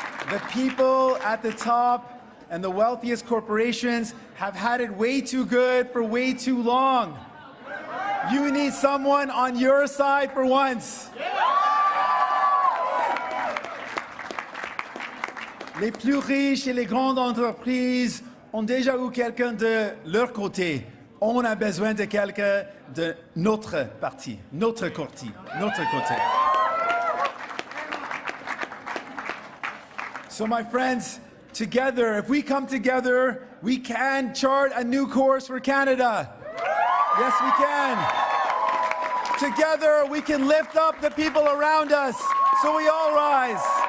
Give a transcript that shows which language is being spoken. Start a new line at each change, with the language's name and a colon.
English: The people at the top and the wealthiest corporations have had it way too good for way too long. You need someone on your side for once.
French: Les plus riches et les grandes entreprises ont déjà eu quelqu'un de leur côté. On a besoin de quelqu'un de notre parti, notre côté.
English: So, my friends, together, if we come together, we can chart a new course for Canada. Yes, we can. Together, we can lift up the people around us so we all rise.